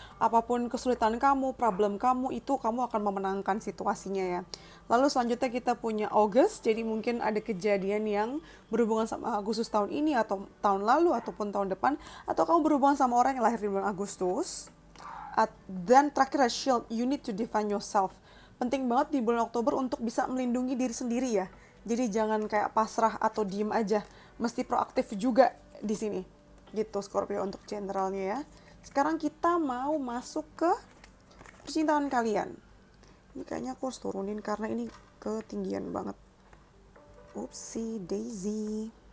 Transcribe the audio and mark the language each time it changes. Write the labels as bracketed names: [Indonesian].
[Indonesian] Apapun kesulitan kamu, problem kamu, itu kamu akan memenangkan situasinya ya. Lalu selanjutnya kita punya August, jadi mungkin ada kejadian yang berhubungan sama Agustus tahun ini, atau tahun lalu, ataupun tahun depan, atau kamu berhubungan sama orang yang lahir di bulan Agustus. Dan terakhir, [English] shield, you need to define yourself. [Indonesian] Penting banget di bulan Oktober untuk bisa melindungi diri sendiri ya. Jadi jangan kayak pasrah atau diem aja, mesti proaktif juga di sini. Gitu Scorpio untuk generalnya ya. Sekarang kita mau masuk ke percintaan kalian. Ini kayaknya aku harus turunin karena ini ketinggian banget. Oopsie daisy.